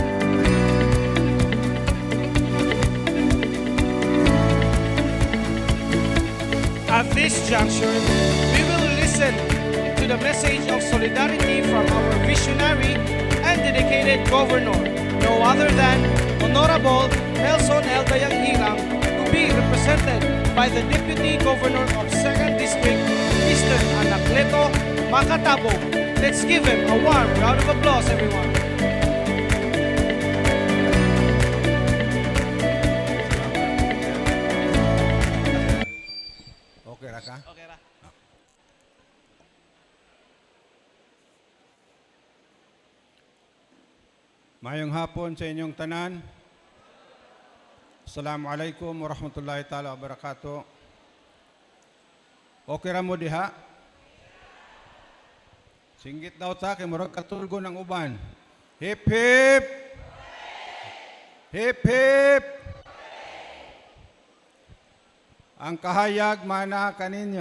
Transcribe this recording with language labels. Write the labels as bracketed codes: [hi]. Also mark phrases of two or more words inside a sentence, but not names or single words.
[en] At this juncture, we will listen to the message of solidarity from our visionary and dedicated governor, no other than Honorable Nelson L. Dayang-Hirang, to be represented by the Deputy Governor of 2nd District, Mr. Anacleto Macatabo. Let's give him a warm round of applause, everyone. [ceb] Okay ra ka? Okay, ra. Mayong hapon sa inyong tanan. [ar] Assalamualaikum warahmatullahi taala wabarakatuh. [ceb] Okay ra mo diha? Singgit daw ta kay murag katulgo ng uban. [en] Hip hip. Hip hip. [ceb] Ang kahayag mana kaninyo.